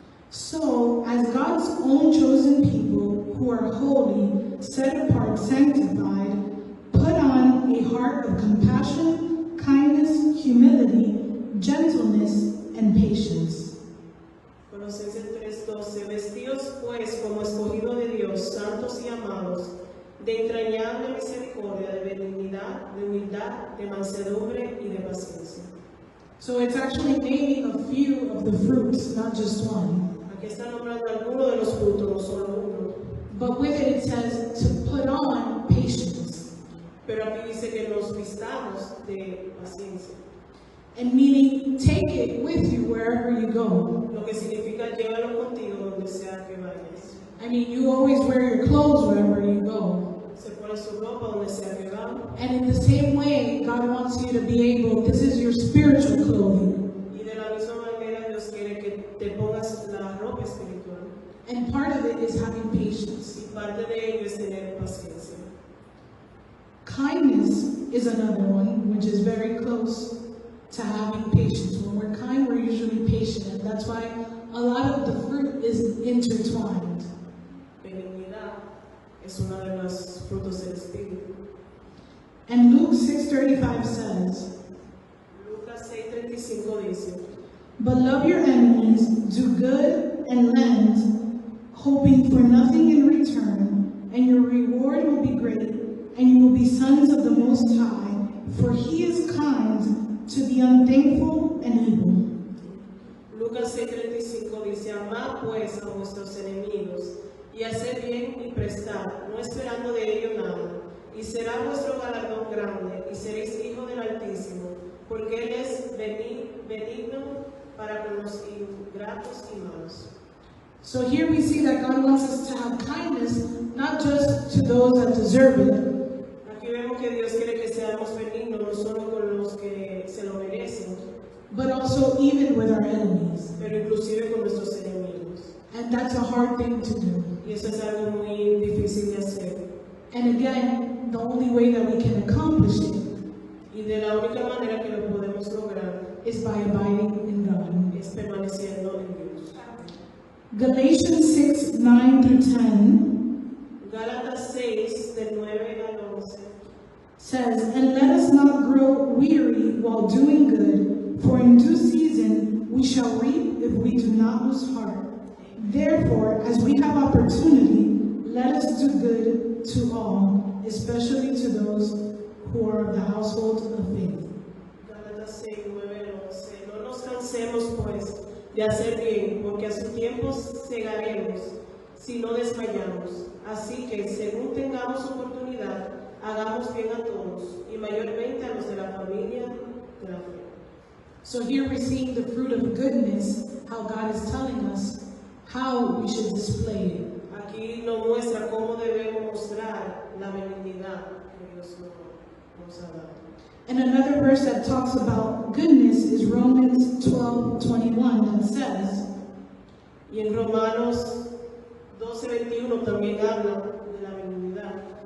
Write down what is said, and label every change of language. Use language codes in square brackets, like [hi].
[en] So, as God's own chosen people who are holy, set apart, sanctified, put on a heart of compassion, kindness, humility, gentleness, and patience. [es] Colosenses 3:12. Vestidos pues como escogidos de Dios, santos y amados, de entrañable misericordia, de benignidad, de humildad, de mansedumbre y de paciencia. [en] So it's actually naming a few of the fruits, not just one. [es] Aquí está nombrando algunos de los frutos, no solo uno. [en] But with it says to put on patience. [es] Pero aquí dice que nos vistamos de paciencia. [en] And meaning, take it with you wherever you go. [es] Lo que significa llévalo contigo donde sea que vayas. [en] I mean, you always wear your clothes wherever you go. [es] Se pone su ropa donde sea que va. [en] And in the same way, God wants you to be able, this is your spiritual clothing. [es] Y de la misma manera Dios quiere que te pongas la ropa espiritual. [en] And part of it is having patience. [es] Y parte de ello es tener paciencia. [en] Kindness is another one, which is very close to having patience. When we're kind, we're usually patient, and that's why a lot of the fruit is intertwined. [es] Benignidad es uno de los frutos del Espíritu. [en] And Luke 6:35 says, [es] Lucas 6:35 dice, [en] "But love your enemies, do good and lend, hoping for nothing in return, and your reward will be great, and you will be sons of the Most High, for He is kind to the unthankful and evil." [es] Lucas 6:35 dice, amad pues a vuestros enemigos, y haced bien y prestad, no esperando de ello nada, y será vuestro galardón grande, y seréis hijos del Altísimo, porque Él es benigno para con los ingratos y malos. [en] So here we see that God wants us to have kindness, not just to those that deserve it, [es] Aquí vemos que Dios quiere que seamos benignos, no solo con los que se lo merecen, [en] but also even with our enemies. [es] pero inclusive con nuestros enemigos. [en] And that's a hard thing to do. [es] Y eso es algo muy difícil de hacer. [en] And again, the only way that we can accomplish it [es] Y de la única manera que lo podemos lograr [en] is by abiding in God. [es] es permaneciendo en Dios. [en] Galatians 6:9-10 [es] Gálatas 6, del 9 al 11. [en] says, "And let us not grow weary while doing good, for in due season we shall reap if we do not lose heart. Therefore, as we have opportunity, let us do good to all, especially to those who are of the household of faith." [es] Gálatas 6, 9 al 11. No nos cansemos, pues, de hacer bien, porque a su tiempo segaremos, si no desmayamos. Así que, según tengamos oportunidad, hagamos bien a todos, y mayormente a los de la familia de la fe. [en] So here we're seeing the fruit of goodness, how God is telling us how we should display it. [es] Aquí nos muestra cómo debemos mostrar la benignidad que Dios nos ha dado. [en] And another verse that talks about goodness is Romans 12:21 that says, [es] Y en Romanos 12:21 también habla de la benignidad.